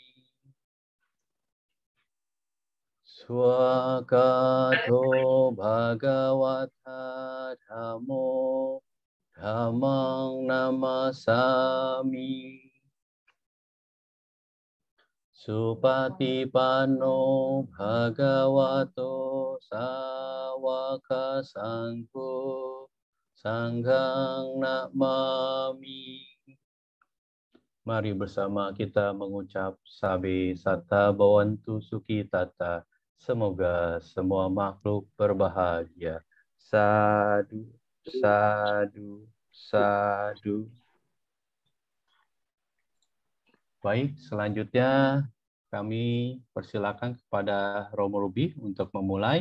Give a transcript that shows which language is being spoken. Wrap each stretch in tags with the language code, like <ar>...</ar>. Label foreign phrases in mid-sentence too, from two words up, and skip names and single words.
<pi>Swakato Bhagawata Dhammo Dhammang Namasami Supatipanno Bhagavato Sawaka Sangho Sangghang Namami.</pi> <id>Mari bersama kita mengucap</id> <pi>Sabe Satta Bhavantu Sukhi Tata.</pi> <id>Semoga semua makhluk berbahagia.</id> <pi>Sadu, sadu, sadu.</pi> <id>Baik, selanjutnya kami persilakan kepada Romo Rubi untuk memulai.</id>